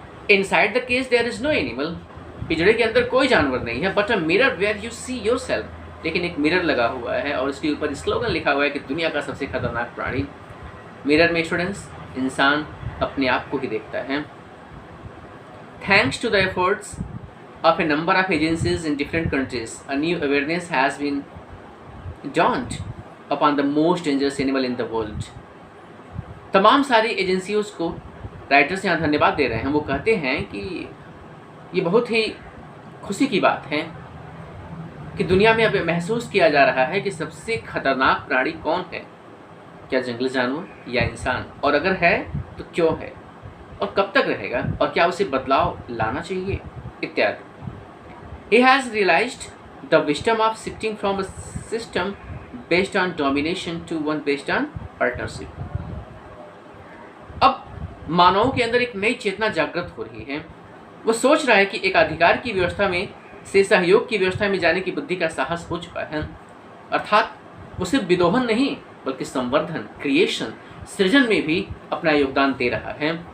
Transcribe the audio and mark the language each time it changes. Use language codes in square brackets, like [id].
[en] inside the cage there is no animal, [hi] पिंजरे के अंदर कोई जानवर नहीं है, [en] but a mirror where you see yourself, [hi] लेकिन एक मिरर लगा हुआ है और उसके ऊपर स्लोगन लिखा हुआ है कि दुनिया का सबसे खतरनाक प्राणी। मिरर में स्टूडेंट्स इंसान अपने आप को ही देखता है। [en] Thanks to the efforts of a number of agencies in different countries, a new awareness has been dawned upon the most dangerous animal in the world. [hi] तमाम सारी एजेंसियों को राइटर्स यहाँ धन्यवाद दे रहे हैं। वो कहते हैं कि ये बहुत ही खुशी की बात है कि दुनिया में अब महसूस किया जा रहा है कि सबसे खतरनाक प्राणी कौन है, क्या जंगली जानवर या इंसान, और अगर है तो क्यों है और कब तक रहेगा और क्या उसे बदलाव लाना चाहिए इत्यादि। [en] He has realized the wisdom of shifting from a system based on domination to one based on partnership. [hi] अब मानवों के अंदर एक नई चेतना जागृत हो रही है। वो सोच रहा है कि एक अधिकार की व्यवस्था में से सहयोग की व्यवस्था में जाने की बुद्धि का साहस हो चुका है, अर्थात वो सिर्फ विदोहन नहीं बल्कि संवर्धन, क्रिएशन, सृजन में भी अपना योगदान दे रहा है।